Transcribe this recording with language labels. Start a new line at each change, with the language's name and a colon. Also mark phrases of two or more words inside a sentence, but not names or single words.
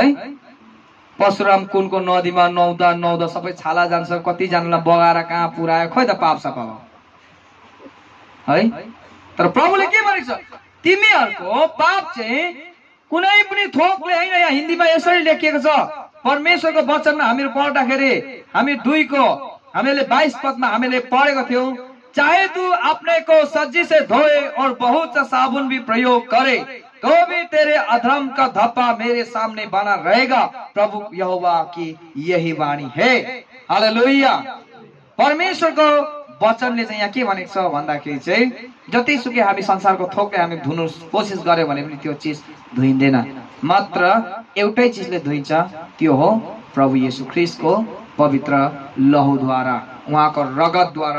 Nepali: परशुराम कुनको नदीमा नुहाउँदा नुहाउँदा सबै छाला जान्छ, कति जनालाई बगाएर कहाँ पुरायो, खोइ त पाप सफा भयो है। तर प्रभुले के भनेको छ, तिमीहरुको पाप चाहिँ कुनै पनि थोकले हैन। यहाँ हिन्दीमा यसरी लेखिएको छ परमेश्वरको वचनमा हामीहरु पढ्दाखेरि हामी 2 को हामीले 22 पदमा हामीले पढेको थियौ,
Hindi: चाहे तू अपने को सज्जी से धोए और बहुत सा साबुन भी प्रयोग करे तो भी तेरे अधर्म का धब्बा मेरे सामने बना रहेगा, प्रभु यहोवा की यही वाणी है।
Nepali: हालेलुया। परमेश्वरको वचनले चाहिँ यहाँ के भनेको छ भन्दाखेरि चाहिँ जतिसुकै हामी संसारको थोकले हामी धुनु कोसिस गर्यो भने पनि त्यो चीज धुइँदैन, मात्र एउटै चीजले धुइन्छ, त्यो हो प्रभु येशू ख्रीष्टको पवित्र लहुद्वारा, उहाँको रगतद्वारा।